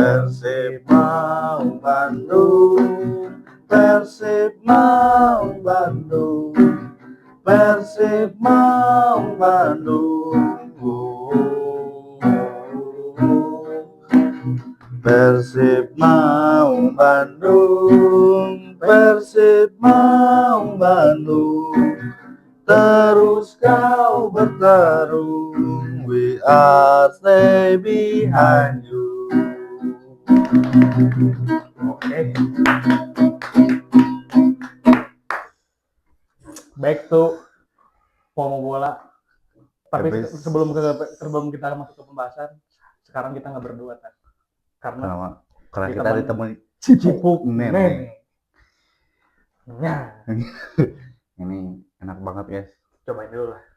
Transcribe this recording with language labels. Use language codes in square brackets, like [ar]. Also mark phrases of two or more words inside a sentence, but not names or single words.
[id] Persib Maung Bandung, Persib Maung Bandung, Persib Maung Bandung. Persib Maung Bandung, Persib Maung Bandung, terus kau bertarung, [en] we are stay behind you. Oke. Back to Pomo Bola. [id] Tapi sebelum kita masuk ke pembahasan, sekarang kita nggak berdua kan? Karena kita ditemui Cipuk Nenek. Nah, ini enak banget guys. cobain dulu lah.